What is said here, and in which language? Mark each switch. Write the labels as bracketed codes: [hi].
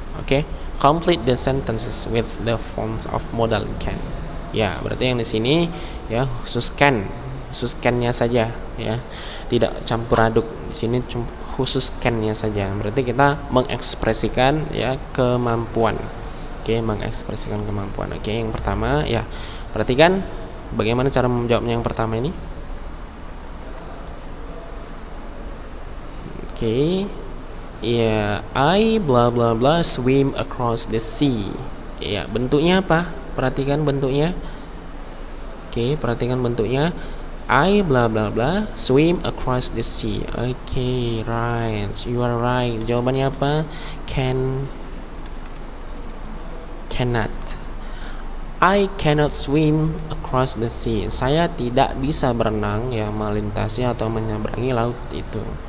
[en] Oke, complete the sentences with the forms of modal can. [id] Ya, berarti yang di sini, ya, khusus can-nya saja, ya, tidak campur aduk. Di sini khusus can-nya saja. Berarti kita mengekspresikan, ya, kemampuan. Oke, mengekspresikan kemampuan. Oke, yang pertama, ya, perhatikan bagaimana cara menjawabnya yang pertama ini. [en] Oke, ya, I bla bla bla swim across the sea. [id] Ya, bentuknya apa? Perhatikan bentuknya. Oke, perhatikan bentuknya. [en] I bla bla bla swim across the sea. Oke, right, you are right. [id] Jawabannya apa? [en] Cannot. I cannot swim across the sea. [id] Saya tidak bisa berenang, ya, melintasi atau menyeberangi laut itu.